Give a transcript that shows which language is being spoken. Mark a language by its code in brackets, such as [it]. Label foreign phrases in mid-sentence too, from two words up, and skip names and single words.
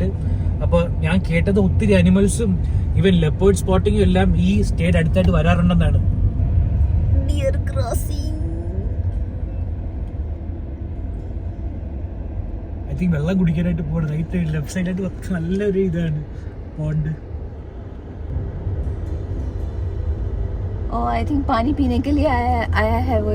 [ml] അപ്പൊ ഞാൻ കേട്ടത് ഒത്തിരി അനിമൽസും [en] even leopard spotting [ml] എല്ലാം ഈ സ്റ്റേയുടെ അടുത്തായിട്ട് വരാറുണ്ടെന്നാണ്. [en] deer crossing. I think [ml] വെള്ളം കുടിക്കാനായിട്ട് പോകണം. [en] right left [ml] സൈഡിലായിട്ട് നല്ലൊരു ഇതാണ് പോണ്ട്. [hi] ओ [en] I think [hi] पानी पीने के लिए आया है वो.